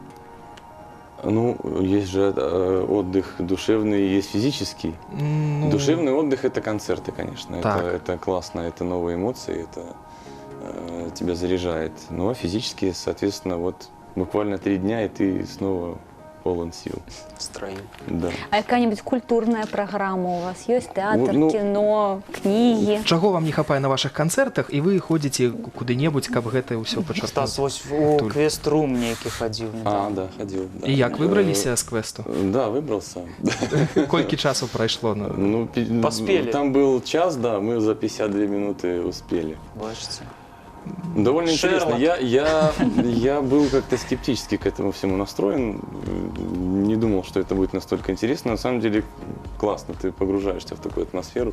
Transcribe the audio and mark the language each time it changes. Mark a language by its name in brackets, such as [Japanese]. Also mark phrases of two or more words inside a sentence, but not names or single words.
[Russian] Ну, есть же отдых душевный, есть физический. Ну, Душевный отдых – это концерты, конечно. Так. Это классно, это новые эмоции, это тебя заряжает. Ну, а физически, соответственно, вот буквально 3 дня, и ты снова полон сил. В строю. Да. [Belarusian] А якая-нибудь культурная праграма у вас ёсць? Тэатр, Ну, кіно, кнігі? чаго вам не хапае на вашых канцэртах, і вы ходзіце куды-небудзь, каб гэта ўсё Стас, пачерпнуць? вось у Тут. квест-рум нейкі хадзіў. [Russian] Да, ходил. Да. [Belarusian] І як выбраліся з квесту? [Russian] Да, выбрался. [Belarusian] Колькі часу прайшло? Ну, Ну, [Russian] Поспели. Там был час, да, мы за 52 минуты успели. [Belarusian] Бачите. [Russian] Довольно Шерлок. интересно. Я был как-то скептически к этому всему настроен. Не думал, что это будет настолько интересно. На самом деле классно, ты погружаешься в такую атмосферу.